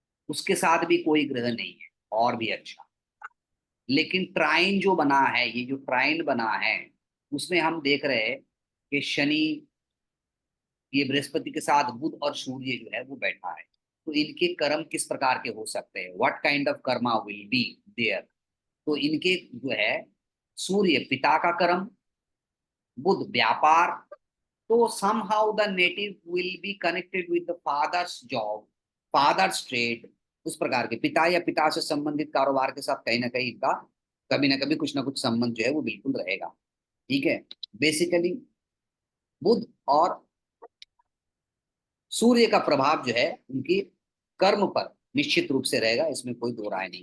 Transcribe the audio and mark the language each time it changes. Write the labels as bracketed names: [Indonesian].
[Hindi] उसके साथ भी कोई ग्रह नहीं है, और भी अच्छा। लेकिन ट्राइन जो बना है, ये जो ट्राइन बना है, उसमें हम देख रहे हैं कि शनि ये बृहस्पति के साथ बुध और सूर्य जो है वो बैठा है। तो इनके कर्म किस प्रकार के हो सकते हैं? [English] What kind of karma will be there? [Hindi] तो इनके जो है सूर्य पिता का कर्म, बुध व्यापार, तो [English] somehow the native will be connected with the father's job, father's trade। [Hindi] उस प्रकार के पिता या पिता से संबंधित कारोबार के साथ कहीं ना कहीं इनका कभी ना कभी कुछ ना कुछ संबंध जो है वो बिल्कुल रहेगा। ठीक है, बेसिकली बुध और सूर्य का प्रभाव जो है उनकी कर्म पर निश्चित रूप से रहेगा, इसमें कोई दो राय नहीं।